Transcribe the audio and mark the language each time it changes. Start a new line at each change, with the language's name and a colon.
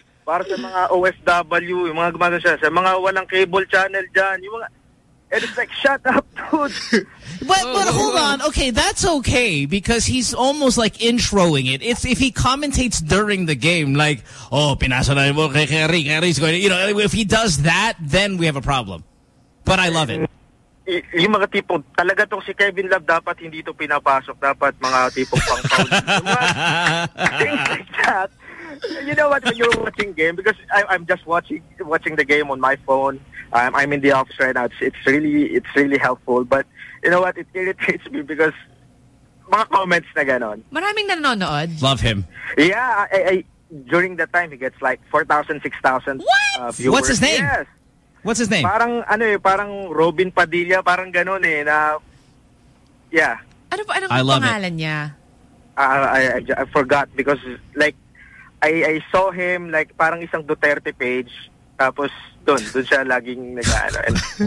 Filipino: Para sa mga OFW, yung mga gumagawa siya, sa mga walang cable channel dyan, yung mga...
English: And it's like, shut up, dude. But hold on. Okay, that's okay because he's almost like introing it. It's if he commentates during the game, like, oh,
Filipino: pinasa na mo kay Kerry,
English: Kerry's going. You know, if he does that, then we have a problem. But I love it.
Filipino: Yung mga tipong, talaga tong si Kevin Love dapat hindi to pinapasok. Dapat mga tipong pang
English: you know what, when you're watching game, because I'm just watching the game on my phone. I'm in the office right now. It's really helpful. But you know what? It irritates me because
Filipino: mga comments na ganon. Maraming nanonood.
English: Love him. Yeah. During that time, he gets like 4,000, 6,000 viewers. What? What's his name? Yes. What's his name?
Filipino: Parang ano eh, parang Robin Padilla, parang ganon eh.
English: Na, yeah.
Filipino: Ano ba ang pangalan niya?
English: I forgot because like, I saw him like
Filipino: parang isang Duterte page. Tapos, dun siya laging nag-ano.